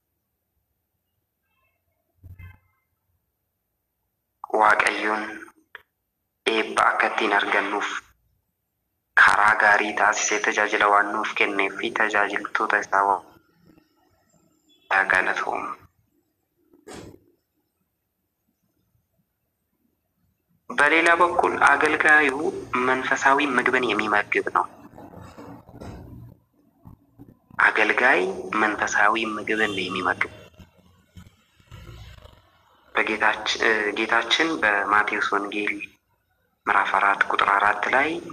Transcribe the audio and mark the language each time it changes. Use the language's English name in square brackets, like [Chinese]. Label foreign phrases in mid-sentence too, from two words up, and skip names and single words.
[Oromo] Waaqayyoon eebba akka ittiin argannuuf karaa gaarii taasisee tajaajila waan nuuf kenneef fi tajaajiltoota isaa galatoom. [Amharic] በሌላ በኩል አገልጋዩ መንፈሳዊ ምግብን የሚመግብ ነው። አገልጋይ መንፈሳዊ ምግብን የሚመግብ ጌታችን በማቴዎስ ወንጌል ምዕራፍ 4 ቁጥር 4 ላይ